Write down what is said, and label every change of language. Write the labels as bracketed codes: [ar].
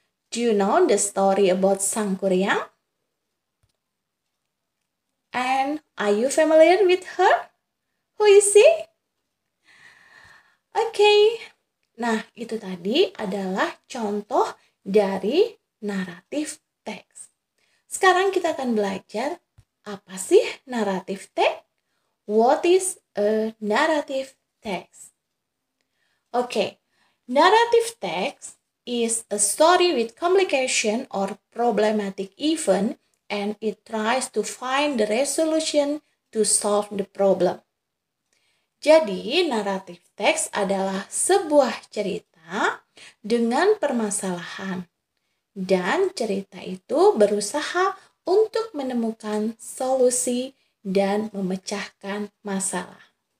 [en] Do you know the story about Sang Kuryang? And are you familiar with her? Who is she? [id] Okay, nah itu tadi adalah contoh dari naratif teks. Sekarang kita akan belajar apa sih naratif teks? [en] What is a narrative text? Okay, narrative text is a story with complication or problematic event and it tries to find the resolution to solve the problem. [id] Jadi, naratif teks adalah sebuah cerita dengan permasalahan. Dan cerita itu berusaha untuk menemukan solusi dan memecahkan masalah.